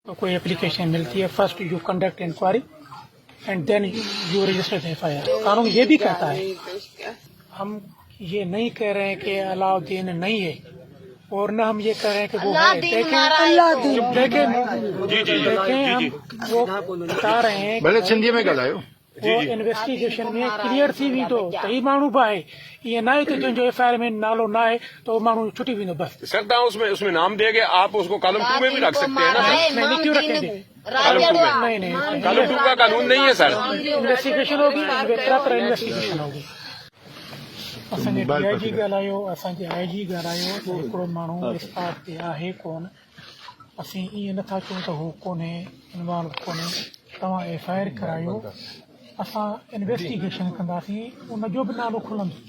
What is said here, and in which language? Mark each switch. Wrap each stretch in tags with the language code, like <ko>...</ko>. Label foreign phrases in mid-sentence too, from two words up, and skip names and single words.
<hi>तो कोई एप्लीकेशन मिलती है,</hi> <en>first you conduct inquiry and then you register FIR.</en> <hi>कानून ये भी कहता है, हम ये नहीं कह रहे हैं कि अलाउद्दीन नहीं है और न हम ये कह रहे हैं कि वो है। देखें हम वो बता रहे हैं,</hi> <sd>भले सिंधी में ॻाल्हायो। वो इन्वेस्टिगेशन में क्लियर थी वेंदो त ही माण्हू बि आहे, ईअं न आहे त तुंहिंजो FIR में नालो ना है तो माण्हू छुटी वेंदो बस।</sd> <hi>सर उसमें नाम दिया गया, आप उसको कॉलम 2 में भी रख सकते हैं ना। नहीं, क्यों रखेंगे? कॉलम 2 में नहीं, कॉलम 2 का कानून नहीं है सर। इन्वेस्टिगेशन होगी, तरह इन्वेस्टिगेशन होगी।</hi> <sd>असांजे DIG ॻाल्हायो, असांजे IG ॻाल्हायो त हिकिड़ो माण्हू स्पॉट ते आहे कोन, असीं ईअं नथा चऊं त हू कोन्हे, इन्वॉल्व कोन्हे। तव्हां FIR करायो, असां इन्वेस्टिगेशन कंदासीं, उनजो बि नालो खुलंदो।</sd>